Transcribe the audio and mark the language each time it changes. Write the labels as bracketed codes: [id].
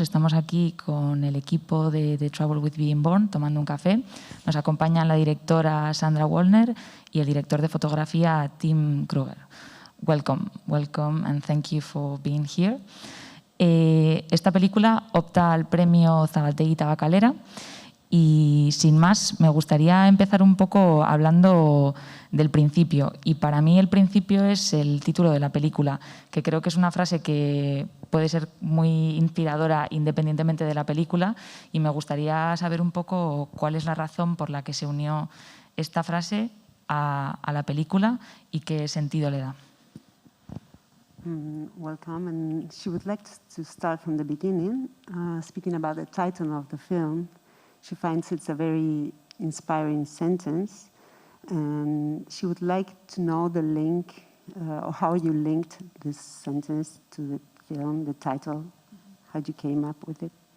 [es] Estamos aquí con el equipo de The Trouble with Being Born tomando un café. Nos acompañan la directora Sandra Wallner y el director de fotografía Tim Kruger. [en] Welcome and thank you for being here. [es] Esta película opta al premio Zabaltegui Tabacalera. Y sin más, me gustaría empezar un poco hablando del principio. Y para mí el principio es el título de la película, que creo que es una frase que puede ser muy inspiradora independientemente de la película. Y me gustaría saber un poco cuál es la razón por la que se unió esta frase a la película y qué sentido le da. [en] Welcome, and she would like to start from the beginning, speaking about the title of the film. She finds it's a very inspiring sentence, and she would like to know the link, or how you linked this sentence to the film, the title, how you came up with it.